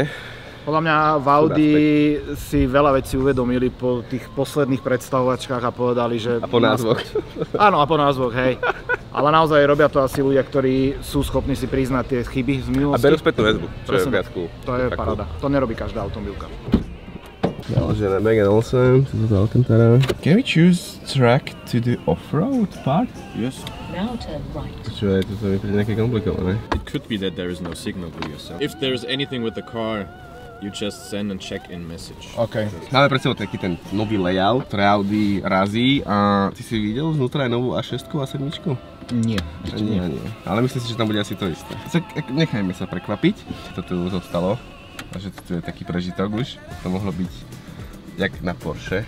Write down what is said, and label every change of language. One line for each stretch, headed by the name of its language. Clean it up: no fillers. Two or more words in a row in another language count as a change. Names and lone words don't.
Slovak: Podľa mňa v Audi si veľa vecí uvedomili po tých posledných predstavovačkách a povedali, že... A po názvoch. Áno, a po názvoch, hej. Ale naozaj robia to asi ľudia, ktorí sú schopní si priznať tie chyby z minulosti. A berú spätnú väzbu, čo je viac cool. To je paráda. To nerobí každá automobilka. Naložené Megane 8, toto Alcantara.
English: Can we choose track to the off-road part? Yes. Now turn right.
Slovak: Čo je, toto mi príde nejaké komplikované.
English: It could be that there is no signal to yourself. If there's anything with the car, you just send a check-in message. OK.
Slovak: Máme pred sebou taký ten nový layout, ktorý Audi razí a ty si videl znútra aj novú A6 a 7? Nie, ešte nie. Ale myslím si, že tam bude asi to isté. Nechajme sa prekvapiť, čo tu zostalo. A že tu je taký prežitok už. To mohlo byť jak na Porsche.